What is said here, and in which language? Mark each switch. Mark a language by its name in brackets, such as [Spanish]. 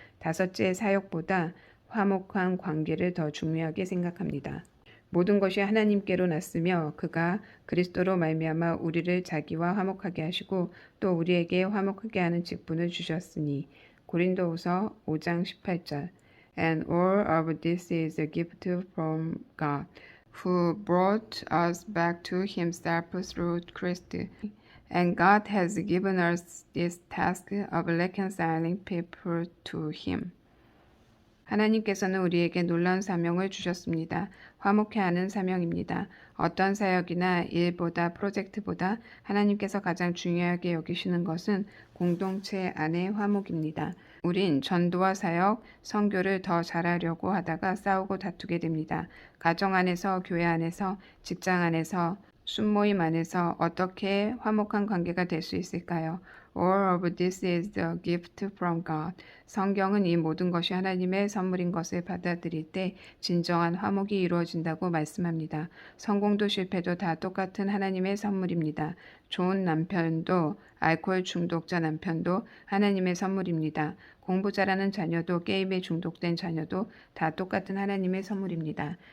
[Korean] 다섯째, 사역보다 화목한 관계를 더 중요하게 생각합니다. 모든 것이 하나님께로 났으며 그가 그리스도로 말미암아 우리를 자기와 화목하게 하시고 또 우리에게 화목하게 하는 직분을 주셨으니 고린도후서 5장 18절. [English] And all of this is a gift from God, who brought us back to himself through Christ. And God has given us this task of reconciling people to him. [Korean] 하나님께서는 우리에게 놀라운 사명을 주셨습니다. 화목해 하는 사명입니다. 어떤 사역이나 일보다 프로젝트보다 하나님께서 가장 중요하게 여기시는 것은 공동체 안의 화목입니다. 우린 전도와 사역, 선교를 더 잘하려고 하다가 싸우고 다투게 됩니다. 가정 안에서, 교회 안에서, 직장 안에서, 순모임 안에서 어떻게 화목한 관계가 될 수 있을까요? [English] All of this is the gift from God. [Korean] 성경은 이 모든 것이 하나님의 선물인 것을 받아들일 때 진정한 화목이 이루어진다고 말씀합니다. 성공도 실패도 다 똑같은 하나님의 선물입니다. 좋은 남편도 알코올 중독자 남편도 하나님의 선물입니다. 공부 잘하는 자녀도 게임에 중독된 자녀도 다 똑같은 하나님의 선물입니다.